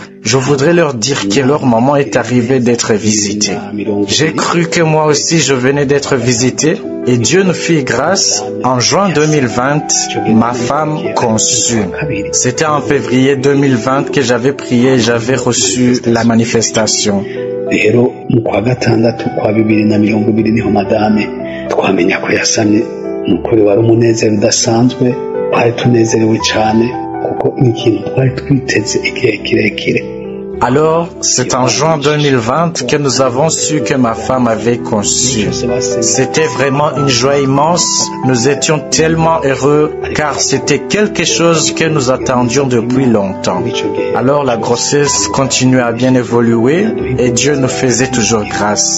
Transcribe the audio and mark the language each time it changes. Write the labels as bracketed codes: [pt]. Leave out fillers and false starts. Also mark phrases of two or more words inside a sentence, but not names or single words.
[fr] Je voudrais leur dire que leur moment est arrivé d'être visité. J'ai cru que moi aussi je venais d'être visité et Dieu nous fit grâce. En juin 2020, ma femme conçut. C'était en février 2020 que j'avais prié et j'avais reçu la manifestation. [rw] rero mu kwa gatandatu kwa 2020 niho madame twamenya ko yasamye nukuri wari umunezero udasanzwe twari tunezerewe cyane kuko ni ikintu twari twiteze igihe kirekire. [fr] Alors, c'est en juin 2020 que nous avons su que ma femme avait conçu. C'était vraiment une joie immense. Nous étions tellement heureux car c'était quelque chose que nous attendions depuis longtemps. Alors la grossesse continuait à bien évoluer et Dieu nous faisait toujours grâce.